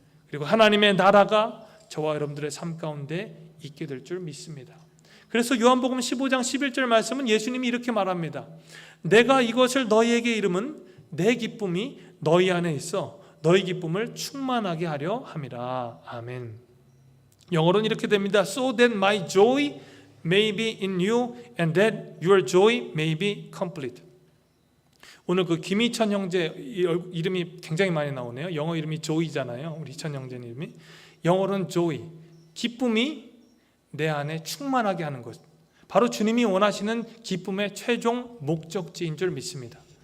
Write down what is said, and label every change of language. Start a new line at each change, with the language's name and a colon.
Korean: 그리고 하나님의 나라가 저와 여러분들의 삶 가운데 있게 될 줄 믿습니다. 그래서 요한복음 15장 11절 말씀은 예수님이 이렇게 말합니다. 내가 이것을 너희에게 이름은 내 기쁨이 너희 안에 있어 너희 기쁨을 충만하게 하려 함이라. 아멘. 영어로는 이렇게 됩니다.
English: So that my joy may be in you and that your joy may be complete.
Korean: 오늘 그 김희천 형제 이름이 굉장히 많이 나오네요. 영어 이름이 조이잖아요. 우리 희천 형제 이름이. 영어로는 joy, 기쁨이 내 안에 충만하게 하는 것. 바로 주님이 원하시는 기쁨의 최종 목적지인 줄 믿습니다.